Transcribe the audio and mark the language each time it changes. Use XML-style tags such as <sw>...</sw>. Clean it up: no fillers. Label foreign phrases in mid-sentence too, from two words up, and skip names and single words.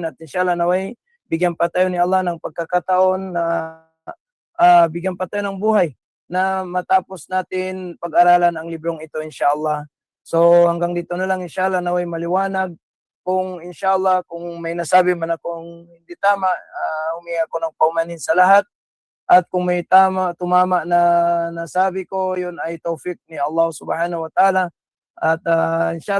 <tl>At inshallah naway, bigyan pa tayo ni Allah ng pagkakataon na bigyan pa tayo ng buhay na matapos natin pag-aralan ang librong ito inshallah. So hanggang dito na lang inshallah, naway maliwanag. Kung inshallah, kung may nasabi man akong hindi tama, humingi ako ng paumanhin sa lahat. At kung may tumama na nasabi ko, yun ay taufik ni Allah</tl> <ar>subhanahu wa ta'ala.</ar> <tl>At inshallah,</tl>